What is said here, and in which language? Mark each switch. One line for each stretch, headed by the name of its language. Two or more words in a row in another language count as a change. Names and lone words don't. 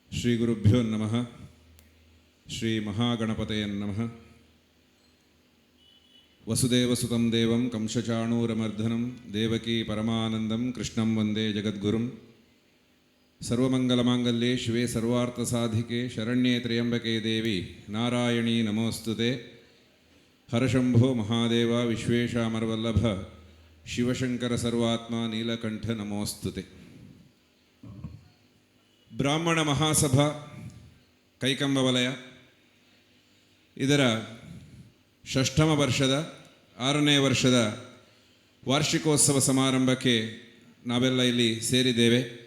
Sanskrit: ಶ್ರೀ ಗುರುಭ್ಯೋ ನಮಃ. ಶ್ರೀ ಮಹಾಗಣಪತಯೇ ನಮಃ. ವಸುದೇವಸುತಂ ದೇವಂ ಕಂಸಚಾಣೂರಮರ್ಧನಂ ದೇವಕೀ ಪರಮಾನಂದಂ ಕೃಷ್ಣಂ ವಂದೇ ಜಗದ್ಗುರುಂ. ಸರ್ವಮಂಗಲಮಾಂಗಲ್ಯೆ ಶಿವೆ ಸರ್ವಾರ್ಥಸಾಧಿಕೆ ಶರಣ್ಯೇ ತ್ರ್ಯಂಬಕೆ ದೇವಿ ನಾರಾಯಣೀ ನಮೋಸ್ತುತೆ. ಹರಶಂಭೋ ಮಹಾದೇವ ವಿಶ್ವೇಶಾಮರವಲ್ಲಭ ಶಿವಶಂಕರ ಸರ್ವಾತ್ಮ ನೀಲಕಂಠ ನಮೋಸ್ತುತೆ.
Kannada: ಬ್ರಾಹ್ಮಣ ಮಹಾಸಭಾ ಕೈಕಂಬ ವಲಯ ಇದರ ಷಷ್ಠಮ ವರ್ಷದ 6ನೇ ವರ್ಷದ ವಾರ್ಷಿಕೋತ್ಸವ ಸಮಾರಂಭಕ್ಕೆ ನಾವೆಲ್ಲ ಇಲ್ಲಿ ಸೇರಿದ್ದೇವೆ.